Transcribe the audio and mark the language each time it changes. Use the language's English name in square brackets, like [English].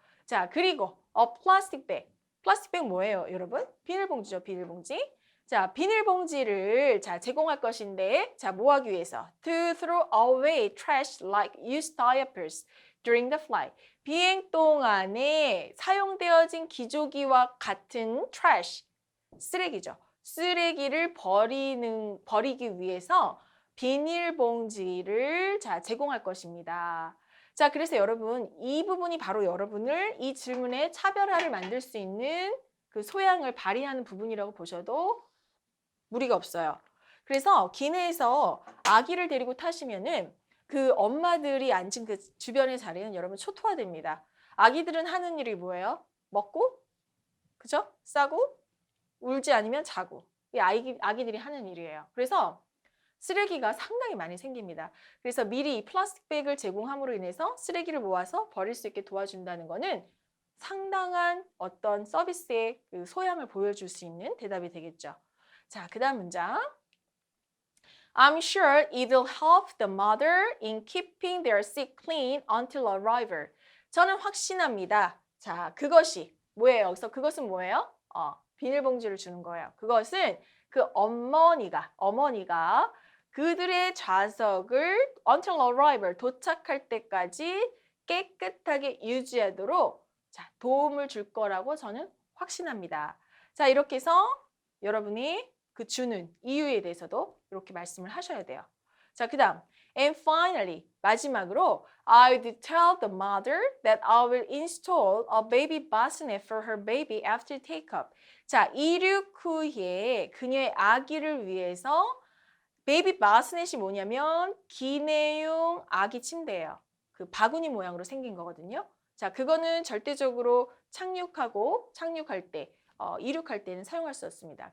[Korean] 자, 그리고 [English] a plastic bag. [Korean] 플라스틱 백 뭐예요, 여러분? 비닐봉지죠, 비닐봉지. 자, 비닐봉지를 자, 제공할 것인데, 자, 뭐 하기 위해서? [English] To throw away trash like used diapers during the flight. [Korean] 비행 동안에 사용되어진 기저귀와 같은 trash, 쓰레기죠. 쓰레기를 버리기 위해서 비닐봉지를 자, 제공할 것입니다. 자, 그래서 여러분 이 부분이 바로 여러분을 이 질문의 차별화를 만들 수 있는 그 소양을 발휘하는 부분이라고 보셔도 무리가 없어요. 그래서 기내에서 아기를 데리고 타시면은 그 엄마들이 앉은 그 주변의 자리는 여러분 초토화됩니다. 아기들은 하는 일이 뭐예요? 먹고, 그죠? 싸고, 울지 않으면 자고. 이게 아기들이 하는 일이에요. 그래서 쓰레기가 상당히 많이 생깁니다. 그래서 미리 이 플라스틱 백을 제공함으로 인해서 쓰레기를 모아서 버릴 수 있게 도와준다는 거는 상당한 어떤 서비스의 그 소양을 보여줄 수 있는 대답이 되겠죠. 자, 그 다음 문장. [English] I'm sure it'll help the mother in keeping their sick clean until arrival. [Korean] 저는 확신합니다. 자, 그것이 뭐예요? 여기서 그것은 뭐예요? 비닐봉지를 주는 거예요. 그것은 그 어머니가 그들의 좌석을 [English] until arrival, [Korean] 도착할 때까지 깨끗하게 유지하도록 자, 도움을 줄 거라고 저는 확신합니다. 자, 이렇게 해서 여러분이 그 주는 이유에 대해서도 이렇게 말씀을 하셔야 돼요. 자, 그 다음 [English] and finally, [Korean] 마지막으로 [English] I would tell the mother that I will install a baby bassinet for her baby after take-up. [Korean] 자, 이륙 후에 그녀의 아기를 위해서 베이비 바스넷이 뭐냐면 기내용 아기 침대예요. 그 바구니 모양으로 생긴 거거든요. 자, 그거는 절대적으로 착륙할 때, 이륙할 때는 사용할 수 없습니다.